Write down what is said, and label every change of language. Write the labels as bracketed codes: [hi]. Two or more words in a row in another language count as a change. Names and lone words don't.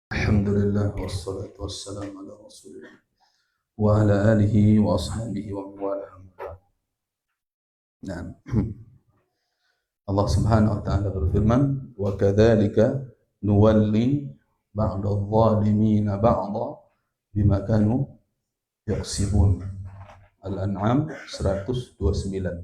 [ar] الحمد لله والصلاة والسلام على رسول الله وعلى آله وأصحابه ووالى. Nah, الله سبحانه وتعالى berfirman, "وكذلك نولي بعض الظالمين بعضا بما كانوا يكسبون." Al-An'am 129.